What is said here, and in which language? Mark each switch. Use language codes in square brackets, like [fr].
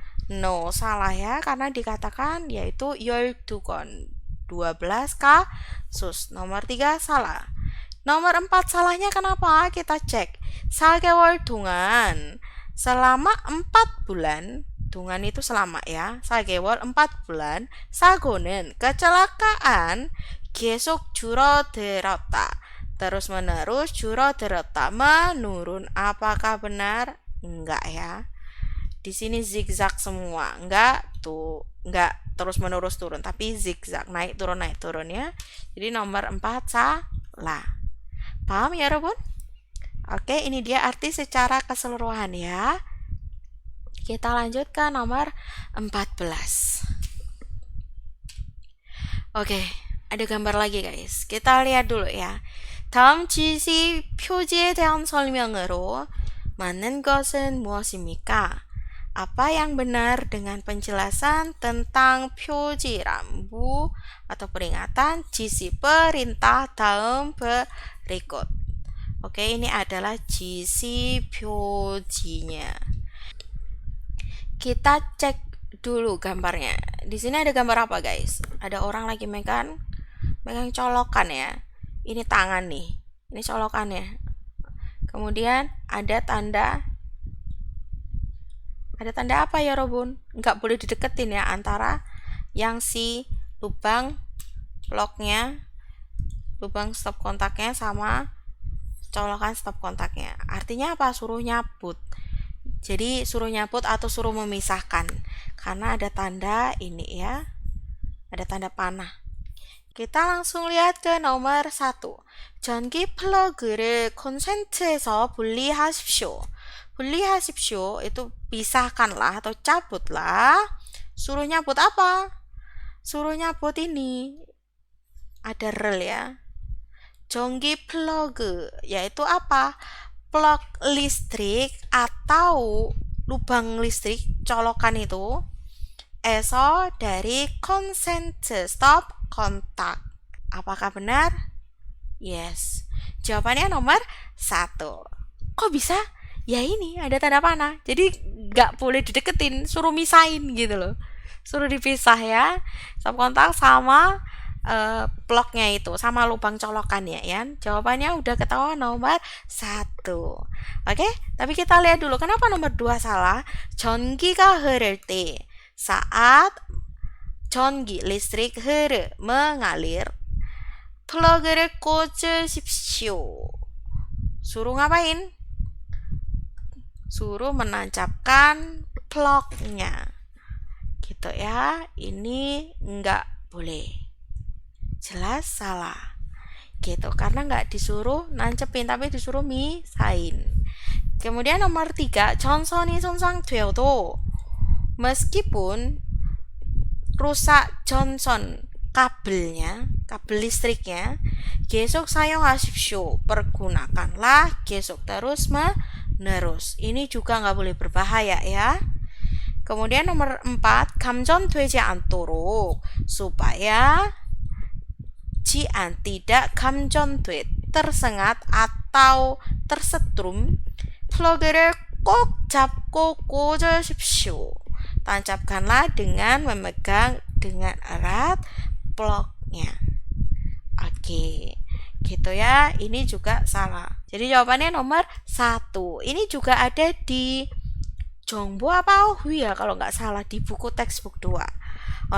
[id] No, salah ya, karena dikatakan yaitu [ko] 12건. [id] 12 kasus. Nomor 3 salah. Nomor 4 salahnya kenapa? Kita cek. [ko] 4개월 동안 [id] selama 4 bulan, 동안 itu selama ya. [ko] 4개월 [id] 4 bulan, [ko] 사고는 kecelakaan 계속 줄어들었다. [id] Terus menerus 줄어들었다, menurun. Apakah benar? Enggak ya. Di sini zigzag semua. Enggak terus menerus turun, tapi zigzag naik turun ya. Jadi nomor 4 salah. Paham ya, Robun? Oke, ini dia arti secara keseluruhan ya. Kita lanjut ke nomor 14. Oke, ada gambar lagi guys. Kita lihat dulu ya. [ko] 다음 지시 표지에 대한 설명으로 맞는 것은 무엇입니까? [id] Apa yang benar dengan penjelasan tentang 표지 rambu atau peringatan 지시 perintah dalam berikut. Oke, ini adalah 지시 표지nya. Kita cek dulu gambarnya. Di sini ada gambar apa, guys? Ada orang lagi megang colokan ya. Ini tangan nih. Ini colokannya. Kemudian ada tanda apa ya, Robun? Nggak boleh dideketin ya antara yang si lubang locknya, lubang stop kontaknya sama colokan stop kontaknya. Artinya apa? Suruh nyabut. Jadi suruh nyabut atau suruh memisahkan. Karena ada tanda ini ya. Ada tanda panah. Kita langsung lihat ke nomor 1. [ko] 전기 플러그를 콘센트에서 분리하십시오. 분리하십시오 [id] itu pisahkanlah atau cabutlah. Suruh nyabut apa? Suruh nyabut ini. Ada rel ya. [ko] 전기 플러그 [id] yaitu apa? Plug listrik atau lubang listrik colokan itu. Eso dari konsent stop kontak. Apakah benar? Yes. Jawabannya nomor 1. Kok bisa? Ya ini ada tanda panah. Jadi nggak boleh dideketin, suruh misahin gitu loh. Suruh dipisah ya. Stop kontak sama plugnya itu, sama lubang colokannya ya. Jawabannya udah ketahuan nomor 1. Oke, tapi kita lihat dulu kenapa nomor 2 salah. [ko] 전기가 흐를 때 saat 전기 [id] listrik mengalir [ko] 플러그를 꽂으십시오. [id] Suruh ngapain? Suruh menancapkan plugnya. Gitu ya. Ini nggak boleh. Jelas salah. Gitu. Karena nggak disuruh nancepin, tapi disuruh misahin. Kemudian nomor 3, [ko] 전선이 손상되어도 [id] meskipun rusak 전선 kabelnya, kabel listriknya, [ko] 계속 사용하십시오. [id] Pergunakanlah 계속 terus menerus. Ini juga nggak boleh berbahaya ya. Kemudian nomor 4, [ko] 감전되지 않도록 [id] supaya 지안 tidak 감전돼 tersengat atau tersetrum [ko] 플러그를 꼭 잡고 꽂으십시오. [id] Tancapkanlah dengan memegang dengan erat plugnya. Oke, gitu ya. Ini juga salah. Jadi jawabannya nomor 1. Ini juga ada di Jongbo apa Hui ya kalau nggak salah di buku textbook 2.